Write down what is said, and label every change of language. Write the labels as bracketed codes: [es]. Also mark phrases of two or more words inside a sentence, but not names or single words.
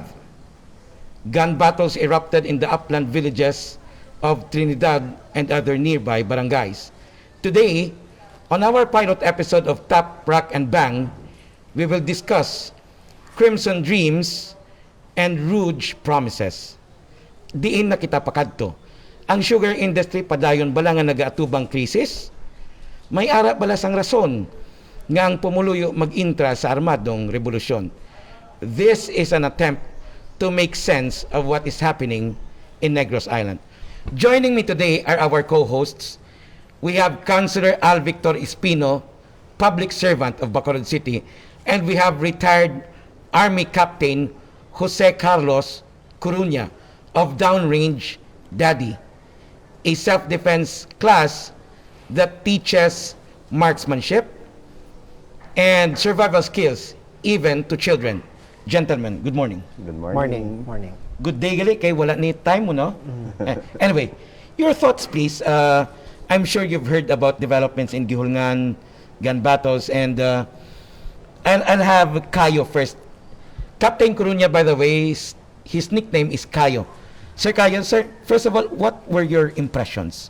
[en] Gun battles erupted in the upland villages of Trinidad and other nearby barangays. Today, on our pilot episode of Tap, Rock, and Bang, we will discuss Crimson Dreams and Rouge Promises. [hil] Diin na kita pakadto. Ang [en] sugar industry [hil] padayon bala nga nagaatubang krisis? May ara bala sang rason nga ang pumuluyo mag-intra sa armadong rebolusyon. [en] This is an attempt to make sense of what is happening in Negros Island. Joining me today are our co-hosts. We have Councilor Victor Espino, public servant of Bacolod City, and we have retired Army Captain Jose Carlos Coruña of Downrange Daddy, a self-defense class that teaches marksmanship and survival skills even to children. Gentlemen, good morning. Good morning. Morning. Good day [hil] gali kay wala ni time mo no. [en] Anyway, your thoughts please. I'm sure you've heard about developments in Gihulngan, gun battles, and I'll have Kayo first. Captain Coruña, by the way, his nickname is Kayo. Sir Kayo, sir, first of all, what were your impressions?